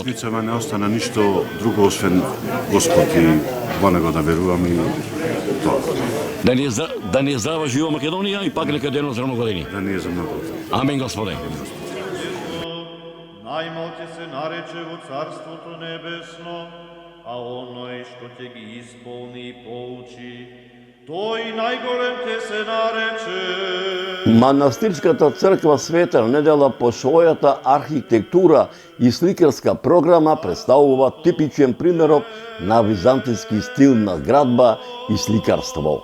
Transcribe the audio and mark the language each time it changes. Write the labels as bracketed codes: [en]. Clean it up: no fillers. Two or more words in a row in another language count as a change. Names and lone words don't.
[mk] Ницама не остана ништо друго освен Господ и во него да верувам и тоа. Да ни е здрава жива Македонија и пак нека дено за многу години. Да ни е за многу. Амин, Господе. Најмал ќе се нарече во Царството Небесно, а оној што те ги исполни и поучи, тој најголем те се нарече. Манастирската црква Света Недела по својата архитектура и сликарска програма представува типичен примерок на византијски стил на градба и сликарство.